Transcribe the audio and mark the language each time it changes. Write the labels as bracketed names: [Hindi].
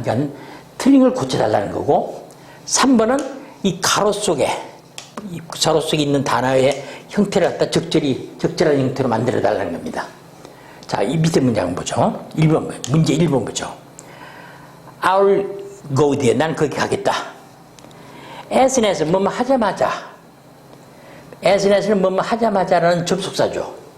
[Korean] 그러니까 틀린 걸 고쳐달라는 거고 3번은 이 가로 속에 있는 단어의 형태를 갖다 적절한 형태로 만들어 달라는 겁니다. 자, 이 밑에 문제 한번 보죠. 문제 1번 보죠. [English] I'll go there. [Korean] 난 거기 가겠다. as soon as 뭐뭐 하자마자. as soon as는 뭐뭐 하자마자라는 접속사죠.